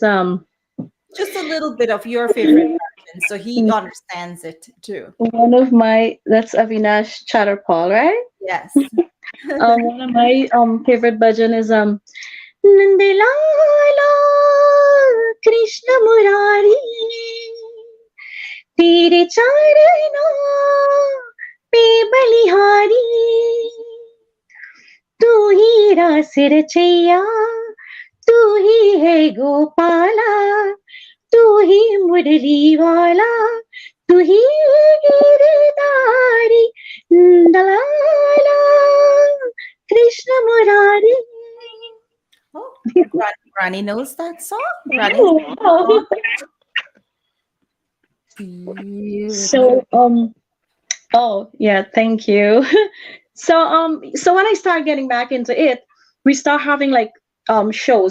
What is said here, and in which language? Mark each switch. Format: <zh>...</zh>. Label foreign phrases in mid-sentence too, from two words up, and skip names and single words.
<en>Just a little bit of your favorite bhajan, so he understands it too. one of my that's Avinash Chatterpal, right? Yes. One of my favorite bhajan is Nandalala Krishna Murari</en> <hi>तेरे चरणा पे बलिहारी तू ही रास रचैया तू ही है गोपाला तू ही मुरली वाला तू ही गिरधारी दलाला कृष्ण मुरारी.</hi> <en>Oh, Granny knows that song. Granny's Oh, beautiful. so oh yeah, thank you. So when I start getting back into it, we start having like shows.</en>